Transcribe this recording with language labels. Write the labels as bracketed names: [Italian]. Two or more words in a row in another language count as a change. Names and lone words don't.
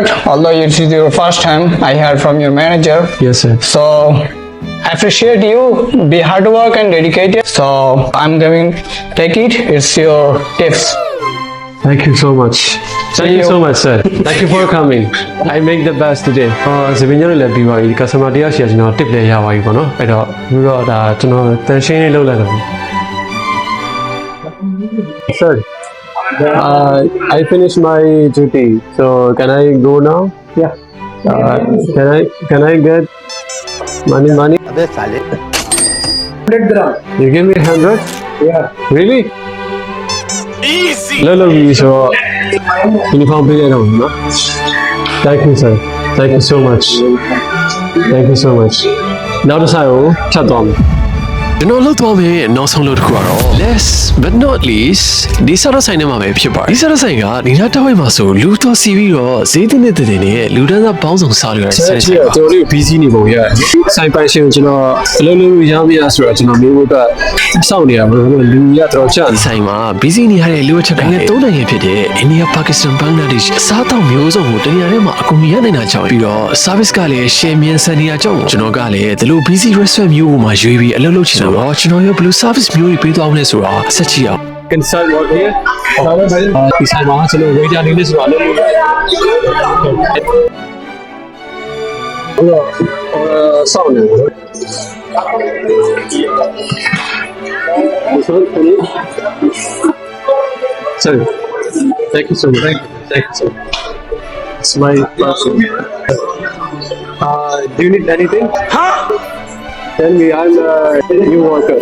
[English] Although it is your first time, I heard from your manager. Yes, sir. So I appreciate you. Be hard work and dedicated. So I'm giving. Take it. It's your tips. Thank you so much. Thank you you. so much, sir. Thank you for coming. I make the best today. [Burmese] စပင်းညလည်းပြီးပါပြီ customer တယောက်ရှိရကျွန်တော် tip လည်းရပါပြီပေါ့နော်အဲ့တော့ပြီးတော့ဒါကျွန်တော်တန်ရှင်းလေးလုပ်လိုက်တော့ [English] Sir, I finished my duty. So can I go now? Yeah. Can I get money? 100 gram. You give me 100? Yeah. Really? Easy! [Burmese] လောက်လို့ပြီးဆိုတော့ uniform ပေးရတော့ဘူးနော် [English] Thank you sir. Thank you so much. Thank you so much. [Burmese] နောက်တစ်ဆိုင်ကိုဖြတ်သွားမယ် ကျွန်တော်လောက်သွားမယ်နောက်ဆုံးလို့တစ်ခုကတော့ [English] last but not least [Burmese] ဒီစားတော့ဆိုင်ထဲမှာပဲဖြစ်ပါတယ်ဒီစားတော့ဆိုင်ကဒီနားတစ်ဝိုက်မှာဆိုလူတော်စီပြီးတော့ဈေးတင်တဲ့နဲ့လူတန်းစားပေါင်းစုံစားလို့ရတဲ့ဆိုင် ကျွန်တော်တို့ busy နေပုံရတယ်ဆိုင်ပိုင်ရှင်ကိုကျွန်တော်အလုပ်လုပ်ရမရဆိုတော့ကျွန်တော်မျိုးအတွက်စောင့်နေရပါဘူးလူရတော့ကြာ ဒီဆိုင်မှာ busy နေရတဲ့လူအချက်ကလည်း၃နိုင်ငံဖြစ်တဲ့အိန္ဒိယပါကစ္စတန်ဘင်္ဂလားဒေ့ရှ်စားတောက်မျိုးစုံကိုတနေရာထဲမှာအကူအညီရနိုင်တာကြောင့်ပြီးတော့ service ကလည်း share မြန်ဆန်နေရကြောင့်ကျွန်တော်ကလည်းဒီလို [English] busy restaurant [Burmese] မျိုးမှာရွေးပြီးအလုပ်လုပ်ချင်တော့ကျွန်တော်ရောဘယ်လို service မျိုးတွေပေးသွားမလဲဆိုတာဆက်ကြည့်အောင် [English] can start work here [Burmese] ဒီဆိုင်မှာကျွန်တော် waiter နေနေဆိုတော့အလုပ်လုပ်ရတယ်စောင့်နေတယ် Sorry. [English] Thank you so much. Thank you so much. It's my person. Do you need anything? Huh? Tell me, I'm a new worker.